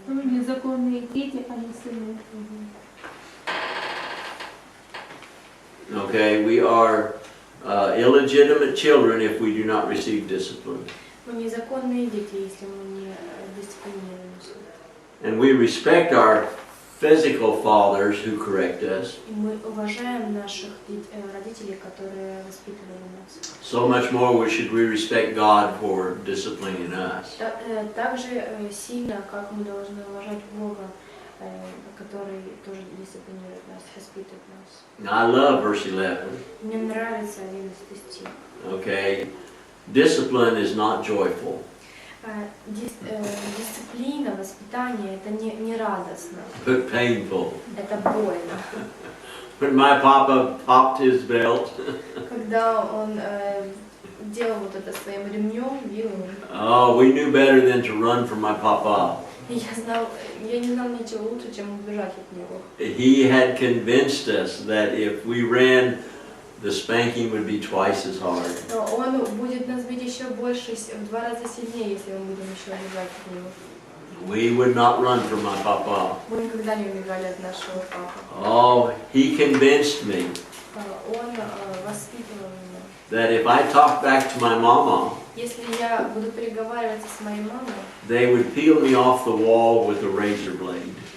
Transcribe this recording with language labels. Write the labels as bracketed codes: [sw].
[ru] Ну, незаконные дети, а не сыны. [en] Okay, we are illegitimate children if we do not receive discipline. [ru] Мы незаконные дети, если мы не дисциплинируемся. [en] And we respect our physical fathers who correct us. [ru] И мы уважаем наших родителей, которые воспитывали нас. [en] So much more should we respect God for disciplining us. [ru] Так же сильно, как мы должны уважать Бога, который тоже дисциплинирует нас, воспитывает нас. [en] Now, I love verse 11. [ru] Мне нравится 11 стих. [en] Okay, discipline is not joyful. [ru] Дисциплина, воспитание — это не радостно, [en] But painful. [ru] это больно. [en] When my papa popped his belt, [ru] Когда он делал вот это своим ремнем, вилом, [en] oh, we knew better than to run from my papa. [ru] и я не знал ничего лучше, чем убежать от него. [en] He had convinced us that if we ran, the spanking would be twice as hard. [ru] Он будет нас бить еще больше, в 2 раза сильнее, если мы будем еще убегать от него. [en] We would not run from my papa. [ru] Мы никогда не убегали от нашего папы. [en] Oh, he convinced me [ru] Он воспитывал меня. [en] that if I talked back to my mama, [ru] Если я буду переговариваться с моей мамой, [en] they would peel me off the wall with a razor blade.